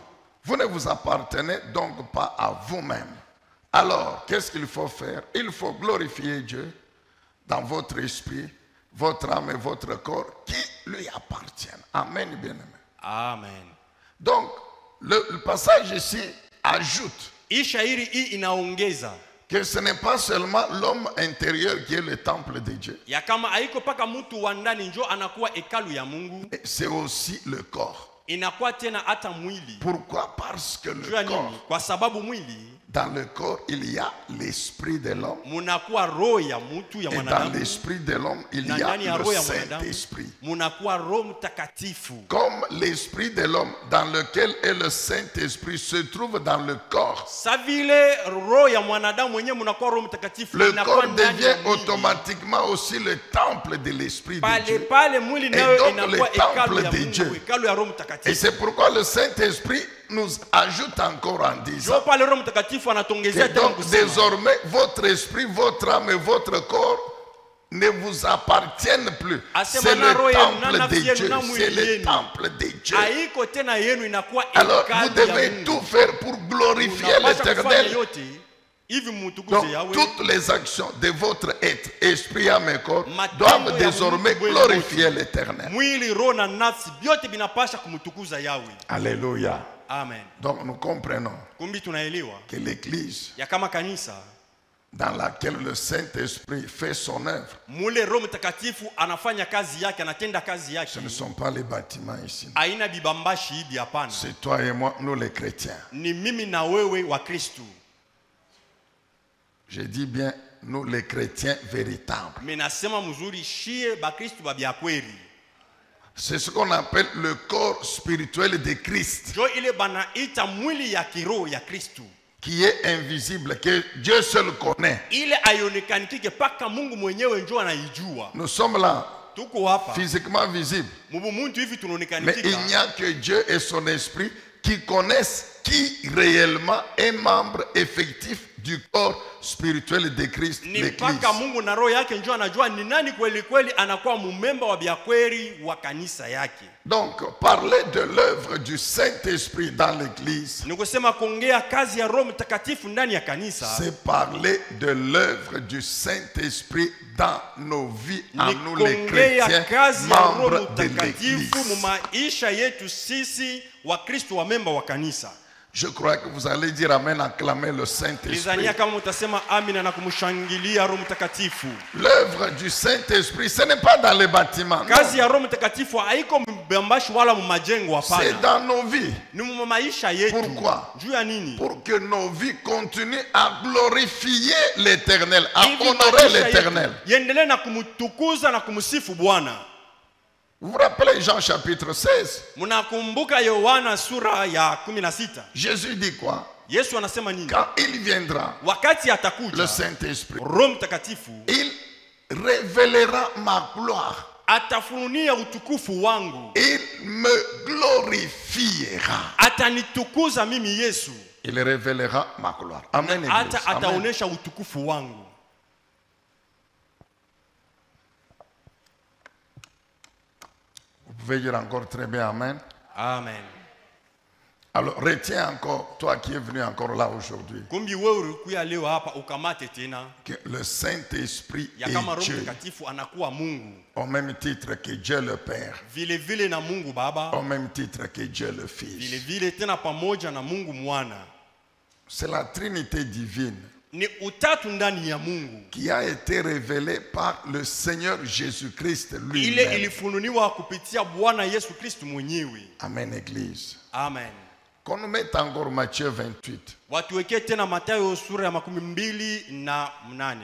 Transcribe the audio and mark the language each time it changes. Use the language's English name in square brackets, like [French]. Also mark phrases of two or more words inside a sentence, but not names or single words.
[French] Vous ne vous appartenez donc pas à vous-même. Alors, qu'est-ce qu'il faut faire? Il faut glorifier Dieu dans votre esprit, votre âme et votre corps qui lui appartiennent. Amen, bien-aimé. Amen. Donc, le passage ici ajoute [Swahili] Ishairi hii inaongeza [French] que ce n'est pas seulement l'homme intérieur qui est le temple de Dieu. [Swahili] ya kama haiko paka mtu wa ndani njo anakuwa hekalu ya Mungu, [French] C'est aussi le corps. [Swahili] inakuwa tena hata mwili. [French] Pourquoi? Parce que le [Swahili] Jua [French] corps, [Swahili] nini? Kwa sababu mwili [French] dans le corps, il y a l'esprit de l'homme. [Swahili] munakuwa roho ya mtu ya [French] Et dans [Swahili] mwanadamu, [French] l'esprit de l'homme, il [Swahili] na [French] y a [Swahili] ndani ya [French] le [Swahili] roho ya mwanadamu [French] Saint-Esprit. [Swahili] munakuwa Roho Mtakatifu. [French] Comme l'esprit de l'homme dans lequel est le Saint-Esprit se trouve dans le corps, [Swahili] Sa vile roho ya mwanadamu mwenyewe munakuwa Roho Mtakatifu, [French] le [Swahili] inakuwa [French] corps [Swahili] ndani ya [French] devient [Swahili] mwili. [French] automatiquement aussi le temple de l'esprit de [Swahili] Pale [French] Dieu. [Swahili] pale mwili nayo [French] donc [Swahili] inakuwa [French] le temple [Swahili] hekalu ya [French] de [Swahili] Mungu, [French] Dieu. [Swahili] hekalu ya Roho [French] Et [Swahili] Mtakatifu. [French] c'est pourquoi le Saint-Esprit nous ajoute encore en disant [Swahili] Jo pale Roho Mtakatifu anatongezea [French] que [Swahili] tena [French] donc [Swahili] kusema [French] désormais votre esprit, votre âme et votre corps ne vous appartiennent plus. C'est le temple de Dieu. C'est le temple de Dieu. [Swahili] haiko tena yenu, inakuwa [French] Alors vous [Swahili] hekalu ya [French] devez [Swahili] Mungu. [French] tout faire pour glorifier [Swahili] Unapaswa kufanya [French] l'Éternel. [Swahili] yote hivi [French] Donc [Swahili] mtukuze Yahweh. [French] toutes les actions de votre être, esprit, âme et corps [Swahili] Matendo [French] doivent [Swahili] ya [French] désormais [Swahili] Mungu [French] glorifier l'Éternel. [Swahili] Mwili, roho na nafsi vyote vinapasha kumtukuza Yahweh. [French] Alléluia. Amen. Donc nous comprenons [Swahili] Kumbi tunaelewa [French] que l'Église, [Swahili] ya kama kanisa [French] dans laquelle le Saint-Esprit fait son œuvre. [Swahili] mule Roho Mtakatifu anafanya kazi yake, anatenda kazi yake. [French] Ce ne sont pas les bâtiments ici. [Swahili] Haina bibambashi hivi, hapana. [French] C'est toi et moi, nous les chrétiens. [Swahili] Ni mimi na wewe wa Kristo. [French] Je dis bien, nous les chrétiens véritables. [Swahili] Mimi nasema mzuri, shie ba Kristo ba bya kweli. [French] C'est ce qu'on appelle le corps spirituel de Christ, [Swahili] Jo ile banaita mwili ya kiroho ya Kristo, [French] qui est invisible, que Dieu seul connaît. [Swahili] ile ayonekanike paka Mungu mwenyewe njo anaijua. [French] Nous sommes là, [Swahili] Tuko hapa [French] physiquement visibles. [Swahili] mubu muntu hivi [French] Mais [Swahili] tunaonekanika. [French] il n'y a que Dieu et son esprit qui connaissent qui réellement est membre effectif du corps spirituel de Christ, [Swahili] Ni [French] l'Église. [Swahili] mpaka Mungu na roho yake njo anajua ni nani kweli kweli anakuwa mumemba wa bya kweli wa kanisa yake. [French] Donc, parler de l'œuvre du Saint-Esprit dans l'Église, [Swahili] Ni kusema kuongea kazi ya Roho Mtakatifu ndani ya kanisa, [French] c'est parler de l'œuvre du Saint-Esprit dans nos vies, à [Swahili] ni [French] nous les [Swahili] kuongea [French] chrétiens, [Swahili] kazi ya Roho [French] membres de [Swahili] Mtakatifu mu [French] l'Église. [Swahili] maisha yetu sisi wa Kristo wa memba wa kanisa. [French] Je crois que vous allez dire Amen, acclamer le Saint-Esprit. [Swahili] Nizania kama mtasema amina na kumshangilia Roho Mtakatifu. [French] L'œuvre du Saint-Esprit, ce n'est pas dans les bâtiments, non. [Swahili] Kazi ya Roho Mtakatifu haiko mbambashi wala mumajengo, [French] C'est [Swahili] hapana. [French] dans nos vies. [Swahili] Ni mu maisha yetu. [French] Pourquoi? [Swahili] Juu ya nini? [French] Pour que nos vies continuent à glorifier l'Éternel, à [Swahili] Hivi [French] honorer [Swahili] maisha [French] l'Éternel. [Swahili] yetu yendelee na kumtukuza na kumsifu Bwana. [French] Vous vous rappelez Jean chapitre 16? [Swahili] Mnakumbuka Yohana sura ya 16? [French] Jésus dit quoi? [Swahili] Yesu anasema nini? [French] Quand il viendra, [Swahili] Wakati [French] le [Swahili] atakuja [French] Saint-Esprit, [Swahili] Roho Mtakatifu [French] il révélera ma gloire. [Swahili] atafunulia utukufu wangu, [French] Il me glorifiera. [Swahili] atanitukuza mimi Yesu, [French] Il révélera ma gloire. Amen. Église. [Swahili] hata Amen. ataonesha utukufu wangu. [French] Vous pouvez dire encore très bien Amen. Amen. Alors retiens encore, toi qui es venu encore là aujourd'hui, [Swahili] Kumbi wewe ulikuya leo hapa ukamate tena [French] que le Saint-Esprit [Swahili] ya kama [French] est [Swahili] Roho [French] Dieu, [Swahili] Mtakatifu anakuwa Mungu, [French] au même titre que Dieu le Père, [Swahili] vile vile na Mungu Baba, [French] au même titre que Dieu le [Swahili] vile [French] Fils. [Swahili] vile tena pamoja na Mungu Mwana. [French] C'est la Trinité divine [Swahili] Ni utatu ndani ya Mungu. [French] qui a été révélée par le Seigneur Jésus-Christ [Swahili] Ile [French] lui-même. [Swahili] ilifunuliwa kupitia Bwana Yesu Kristo mwenyewe. [French] Amen, Église. Amen. Qu'on nous mette encore Matthieu 28. [Swahili] Watuwekee tena Mathayo sura ya 28.